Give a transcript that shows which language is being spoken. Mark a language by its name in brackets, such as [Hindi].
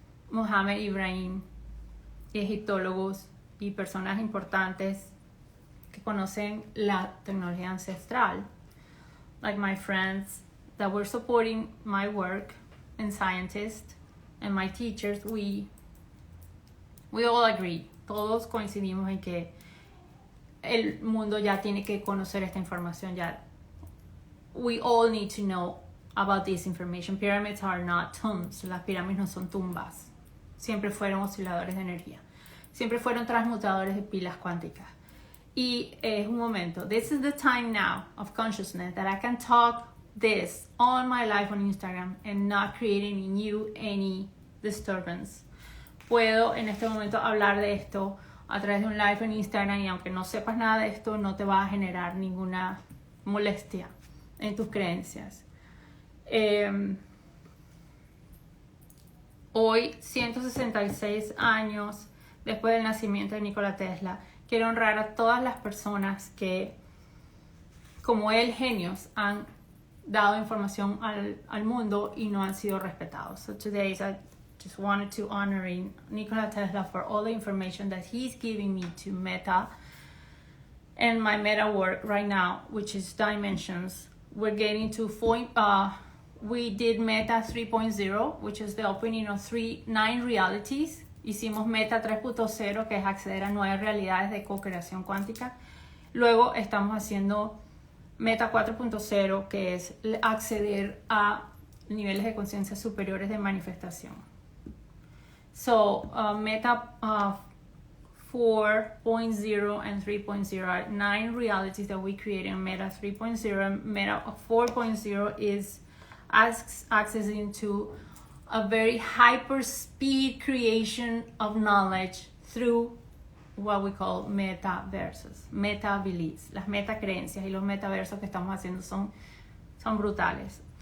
[Spanish] Mohammed Ibrahim, egiptólogos y personas importantes que conocen la tecnología ancestral, [English] like my friends that were supporting my work, and scientists and my teachers, we all agree, [Spanish] todos coincidimos en que el mundo ya tiene que conocer esta información. [English] Ya, we all need to know about this information. Pyramids are not tombs. [Spanish] Las pirámides no son tumbas. Siempre fueron osciladores de energía. Siempre fueron transmutadores de pilas cuánticas. Y es un momento. [English] This is the time now of consciousness that I can talk this on my live on Instagram and not creating in you any disturbance. [Spanish] Puedo en este momento hablar de esto a través de un live en Instagram y aunque no sepas nada de esto, no te va a generar ninguna molestia en tus creencias. Hoy, 166 años después del nacimiento de Nikola Tesla, quiero honrar a todas las personas que, como él, genios, han dado información al mundo y no han sido respetados. [English] So today I just wanted to honor Nikola Tesla for all the information that he's giving me to Meta and my Meta work right now, which is dimensions. We're getting to we did Meta 3.0, which is the opening of 9 realities. [Spanish] Hicimos Meta 3.0, que es acceder a 9 realidades de co-creación cuántica. Luego estamos haciendo Meta 4.0, que es acceder a niveles de conciencia superiores de manifestación. [English] So, Meta 4.0 and 3.0 are 9 realities that we create in Meta 3.0. And Meta 4.0 is accessing to a very hyper speed creation of knowledge through what we call metaversos, meta beliefs. [Spanish] Las meta creencias y los metaversos que estamos haciendo son brutales.